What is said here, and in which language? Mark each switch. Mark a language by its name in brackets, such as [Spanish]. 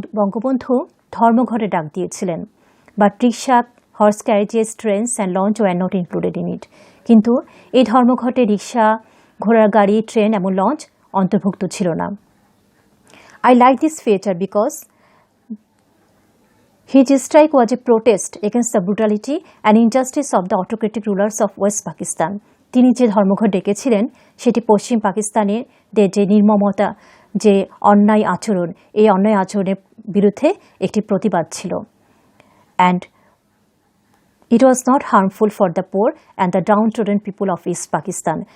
[Bangla] বঙ্গবন্ধু ধর্মঘটে ডাক দিয়েছিলেন, [English] But rickshaw, horse carriages, trains and launch were not included in it. [Bangla] কিন্তু এই ধর্মঘটে রিক্সা, ঘোড়ার গাড়ি, ট্রেন এবং লঞ্চ অন্তর্ভুক্ত ছিল না। [English] I like this feature because his strike was a protest against the brutality and injustice of the autocratic rulers of West Pakistan. [Bangla] তিনি যে ধর্মঘট ডেকেছিলেন সেটি পশ্চিম পাকিস্তানের যে নির্মমতা, যে অন্যায় আচরণ, এই অন্যায় আচরণের বিরুদ্ধে একটি প্রতিবাদ ছিল। [English] And it was not harmful for the poor and the downtrodden people of East Pakistan.